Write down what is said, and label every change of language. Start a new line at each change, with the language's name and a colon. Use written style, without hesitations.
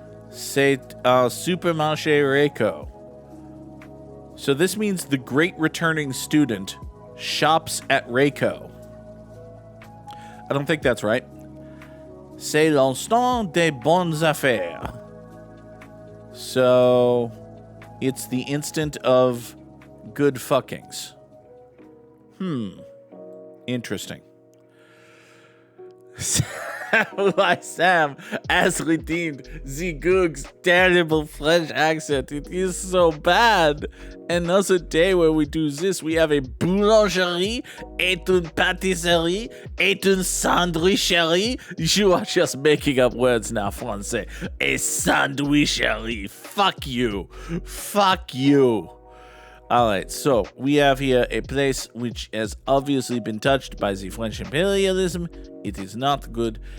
French: C'est un supermarché Reco.
English: So this means the great returning student shops at Reco. I don't think that's right.
French: C'est l'instant des bonnes affaires.
English: So it's the instant of good fuckings. Interesting. Sam has redeemed the Goog's terrible French accent. It is so bad. Another day where we do this, we have a boulangerie,
French: et une pâtisserie, et une sandwicherie.
English: You are just making up words now, Francais. A sandwicherie. Fuck you. Fuck you. All right, so we have here a place which has obviously been touched by the French imperialism. It is not good.